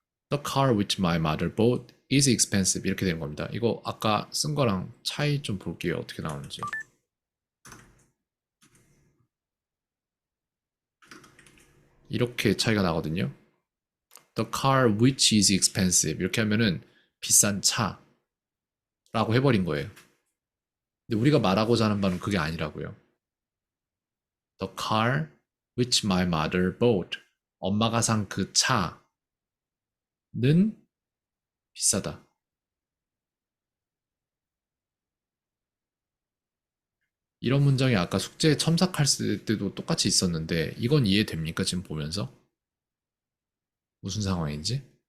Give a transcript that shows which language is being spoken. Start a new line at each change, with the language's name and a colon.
English: The car which my mother bought is expensive.
Korean: 이렇게 되는 겁니다. 이거 아까 쓴 거랑 차이 좀 볼게요, 어떻게 나오는지. 이렇게 차이가 나거든요.
English: The car which is expensive.
Korean: 이렇게 하면은 비싼 차라고 해버린 거예요. 근데 우리가 말하고자 하는 바는 그게 아니라고요.
English: The car which my mother bought.
Korean: 엄마가 산 그 차는 비싸다. 이런 문장이 아까 숙제 첨삭할 때도 똑같이 있었는데 이건 이해됩니까? 지금 보면서? 무슨 상황인지?